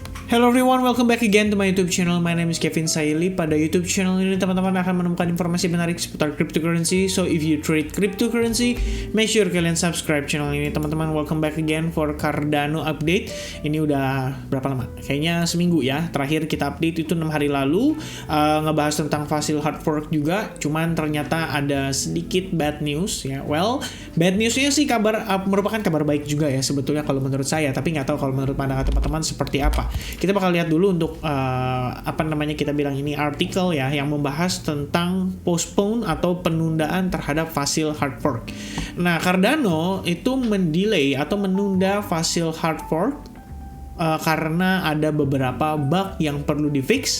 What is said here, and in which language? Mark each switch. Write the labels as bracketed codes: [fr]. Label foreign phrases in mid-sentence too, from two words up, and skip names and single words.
[en] Hello everyone, welcome back again to my YouTube channel. My name is Kevin Saili. [id] Pada [en] YouTube channel [id] ini teman-teman akan menemukan informasi menarik seputar cryptocurrency. [en] So if you trade cryptocurrency, make sure kalian subscribe channel [id] ini teman-teman. [en] Welcome back again for Cardano update. [id] Ini udah berapa lama? Kayaknya seminggu ya. Terakhir kita update itu 6 hari lalu, ngebahas tentang Fossil [en] hard fork [id] juga. Cuman ternyata ada sedikit [en] bad news [id] ya. Well, [en] bad newsnya [id] sih merupakan kabar baik juga ya sebetulnya kalau menurut saya. Tapi nggak tahu kalau menurut pandangan teman-teman seperti apa. Kita bakal lihat dulu untuk kita bilang ini artikel ya yang membahas tentang postpone atau penundaan terhadap Fossil [en] hard fork. [id] Nah, Cardano itu mendelay atau menunda Fossil [en] hard fork [id] karena ada beberapa bug yang perlu di-fix.